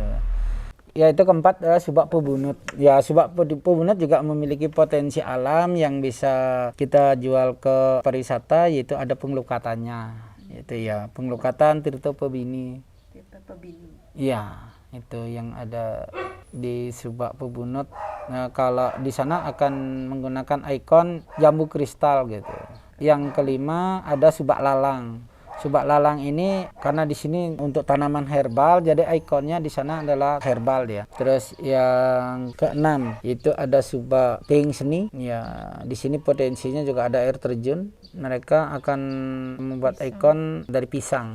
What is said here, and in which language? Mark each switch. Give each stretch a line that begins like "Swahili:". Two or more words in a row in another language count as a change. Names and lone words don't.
Indonesian: Ya, itu keempat adalah subak Pebunut. Ya, subak Pebunut juga memiliki potensi alam yang bisa kita jual ke pariwisata, yaitu ada pengelukatannya. Itu ya, pengelukatan Tirta Pebini. Tirta Pebini. Ya, itu yang ada di subak Pebunut. Nah, kalau di sana akan menggunakan ikon jambu kristal gitu. Yang kelima ada subak lalang. Subak lalang ini karena di sini untuk tanaman herbal, jadi ikonnya di sana adalah herbal dia. Terus yang keenam itu ada subak pink seni. Ya, di sini potensinya juga ada air terjun. Mereka akan membuat ikon dari pisang.